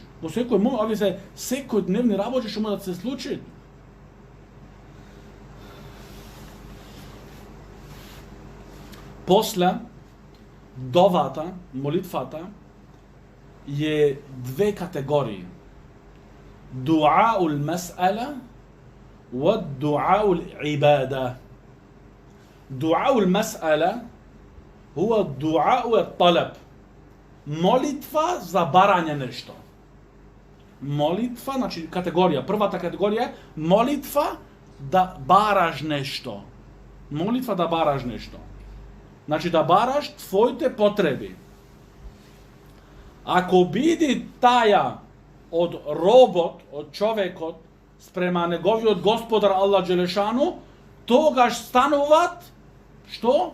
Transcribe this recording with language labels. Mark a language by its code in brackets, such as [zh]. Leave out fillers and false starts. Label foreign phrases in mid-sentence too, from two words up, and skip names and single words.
[mk] Во секој момент, овие се секојдневни работи што може да се случи. После, довата, молитвата, е две категории. [ar] دعاء المسألة ودعاء العبادة. دعاء المسألة هو دعاء الطلب. [mk] Молитва за барање нешто. Молитва, значи категорија, првата категорија е молитва да бараш нешто. Молитва да бараш нешто. Значи да бараш твоите потреби. Ако биде таја од робот, од човекот, спрема неговиот господар Аллах Джелешану, тогаш стануваат, што?